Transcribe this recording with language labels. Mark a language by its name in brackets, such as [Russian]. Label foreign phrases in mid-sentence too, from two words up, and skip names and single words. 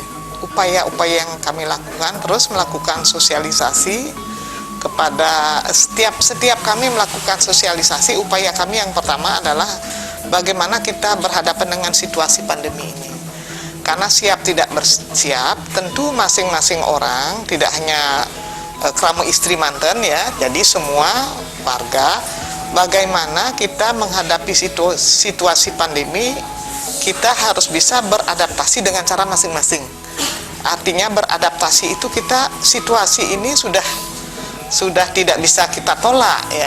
[Indonesian] Upaya-upaya yang kami lakukan terus melakukan sosialisasi kepada setiap kami melakukan sosialisasi. Upaya kami yang pertama adalah bagaimana kita berhadapan dengan situasi pandemi ini. Karena siap tidak bersiap, tentu masing-masing orang, tidak hanya krama istri manten ya, jadi semua warga, bagaimana kita menghadapi situasi pandemi, kita harus bisa beradaptasi dengan cara masing-masing. Artinya beradaptasi itu kita, situasi ini sudah tidak bisa kita tolak ya.